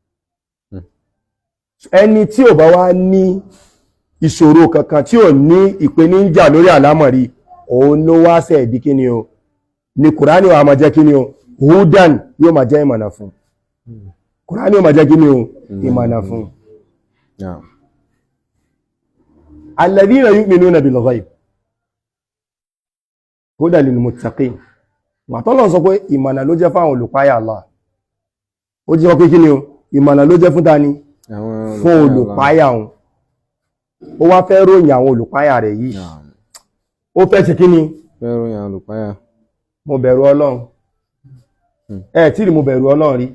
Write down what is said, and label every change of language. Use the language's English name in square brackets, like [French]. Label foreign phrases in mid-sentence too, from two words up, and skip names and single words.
[Yoruba] Ẹni tí ò bá wá ní ìṣòro kankan, tí ò ní ìpèníjà lórí àlámọ̀rí, òun ló wá sẹ̀ di kíni o ni Kùránì wa máa jẹ́ kíni o hudan, yóò máa jẹ́ ìmọ̀nà fún. Kùránì yóò máa jẹ́ kíni o ìmọ̀nà fún. [Arabic] الذين يؤمنون بالغيب هدى للمتقين. [Yoruba] Wà tọ́lọ̀ sọ pé ìmọ̀nà ló jẹ́ fáwọn olùpáyà Allah. Ó jẹ́ pé kíni o ìmọ̀nà ló jẹ́ fún ta ni? Fún olùpáyà wọn. Ó wá fẹ́ ròyìn àwọn olùpáyà rẹ̀ yìí. Ó fẹ́ ṣe kíni? Fẹ́ ròyìn àwọn olùpáyà. Mo bẹ̀rù Ọlọ́run. Tí rí mo bẹ̀rù Ọlọ́run rí.